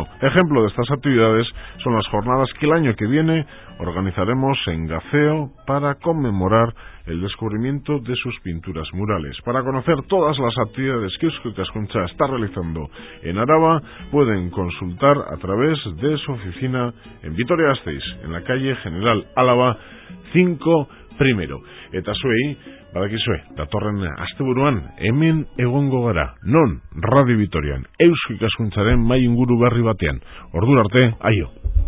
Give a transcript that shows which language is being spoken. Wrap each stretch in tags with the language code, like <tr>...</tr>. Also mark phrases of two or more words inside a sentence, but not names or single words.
<es>Ejemplo de estas actividades son las jornadas que el año que viene organizaremos en Gaceo para conmemorar el descubrimiento de sus pinturas murales. Para conocer todas las actividades que Eusko Ikaskuntza está realizando en Araba, pueden consultar a través de su oficina en Vitoria-Gasteiz, en la calle General Álava 5 primero.</es> <eu>Eta zuei, badakizue, datorren asteburuan hemen egongo gara, non Radio Vitorian, Eusko Ikaskuntzaren mai inguru berri batean. Ordura arte, aio!</eu>